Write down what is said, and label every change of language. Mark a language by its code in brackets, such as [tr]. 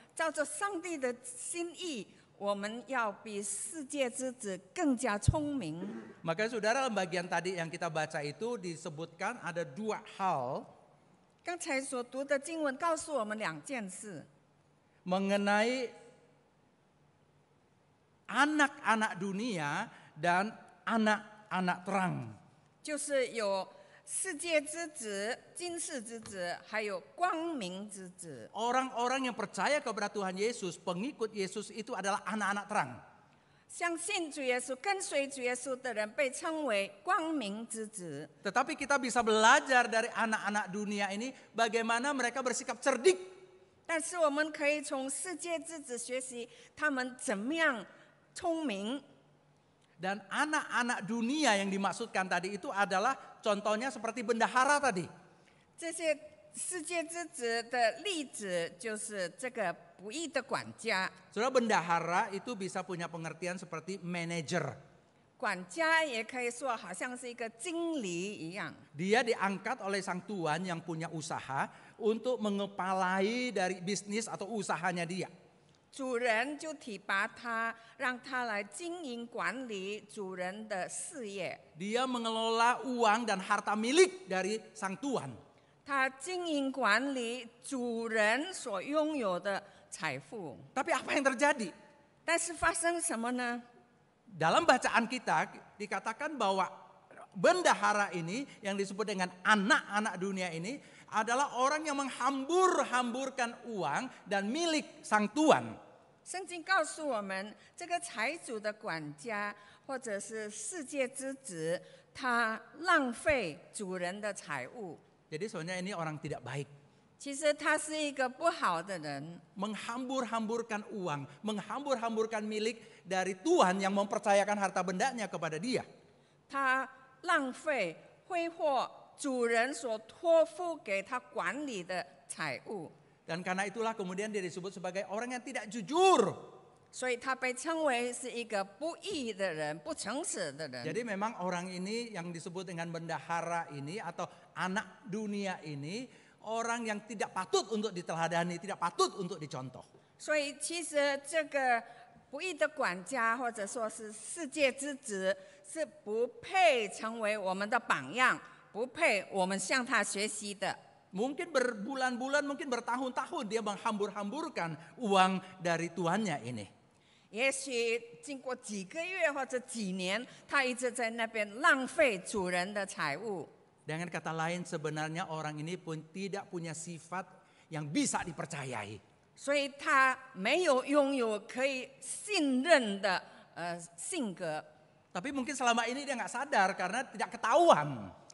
[zh] 照着上帝的心意，我们要比世界之子更加聪明。 [id] Maka saudara, bagian tadi yang kita baca itu disebutkan ada 2 hal [zh] 刚才所读的经文告诉我们2件事， [id] mengenai anak-anak dunia dan anak-anak terang. [zh] 就是有世界之子、今世之子，还有光明之子。 [id] Orang-orang yang percaya kepada Tuhan Yesus, pengikut Yesus itu adalah anak-anak terang. [zh] 相信主耶稣、跟随主耶稣的人被称为光明之子。 [id] Tetapi kita bisa belajar dari anak-anak dunia ini bagaimana mereka bersikap cerdik. [zh] 但是我们可以从世界之子学习他们怎么样聪明。 [id] Dan anak-anak dunia yang dimaksudkan tadi itu adalah contohnya seperti bendahara tadi. [zh] 这些世界之子的例子就是这个不义的管家。 [id] Saudara, bendahara itu bisa punya pengertian seperti manajer. [zh] 管家也可以说好像是一个经理一样。 [id] Dia diangkat oleh sang tuan yang punya usaha untuk mengepalai dari bisnis atau usahanya dia. [zh] 主人就提拔他，让他来经营管理主人的事业。 [id] Dia mengelola uang dan harta milik dari sang tuan. [zh] 他经营管理主人所拥有的财富。 [id] Tapi apa yang terjadi? [zh] 但是发生什么呢？ [id] Dalam bacaan kita dikatakan bahwa bendahara ini yang disebut dengan anak-anak dunia ini adalah orang yang menghambur-hamburkan uang dan milik sang tuan. [zh] 圣经告诉我们，这个财主的管家或者是世界之子，他浪费主人的财物。 [id] Jadi sebenarnya ini orang tidak baik. [zh] 其实他是一个不好的人， [id] Menghambur-hamburkan uang, menghambur-hamburkan milik dari Tuhan yang mempercayakan harta bendanya kepada dia. [zh] 他浪费挥霍主人所托付给他管理的财物， [id] Dan karena itulah kemudian dia disebut sebagai orang yang tidak jujur. [zh] 所以他被称为是一个不义的人、不诚实的人。 [id] Jadi memang orang ini yang disebut dengan bendahara ini atau anak dunia ini orang yang tidak patut untuk diteladani, tidak patut untuk dicontoh. [zh] 所以其实这个不义的管家或者说是世界之子，是不配成为我们的榜样，不配我们向他学习的。 [id] Mungkin berbulan-bulan, mungkin bertahun-tahun dia menghambur-hamburkan uang dari tuannya ini. [zh] 也许经过几个月或者几年，他一直在那边浪费主人的财物。 [id] Dengan kata lain sebenarnya orang ini pun tidak punya sifat yang bisa dipercayai. [zh] 所以他没有拥有可以信任的性格， [id] Tapi mungkin selama ini dia nggak sadar karena tidak ketahuan.